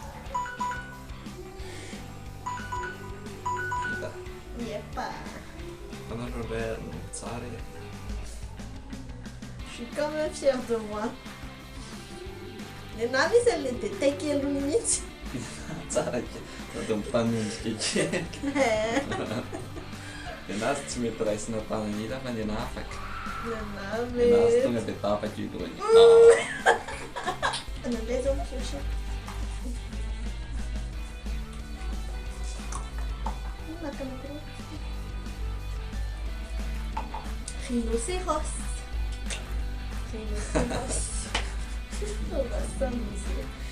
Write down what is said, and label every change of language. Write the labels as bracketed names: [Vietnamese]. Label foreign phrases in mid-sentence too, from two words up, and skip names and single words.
[Malagasy] Vita. Yepa. Fanareo ray tsara e. [French] Je suis quand même fière de moi. [Malagasy] Nenahy misy an'ilay détail kely mihitsy. Tsara kely. Natao mitanondrika kely. Nenazy tsy mety raisina tanan'ila fa nenahy afaka. Nenahy Nenazy mety. tonga dia tapaka io lohany. Nandeha zao mipiotra. Nakanakiro. [French] Rhinocéros. Rhinocéros. On va s'amuser.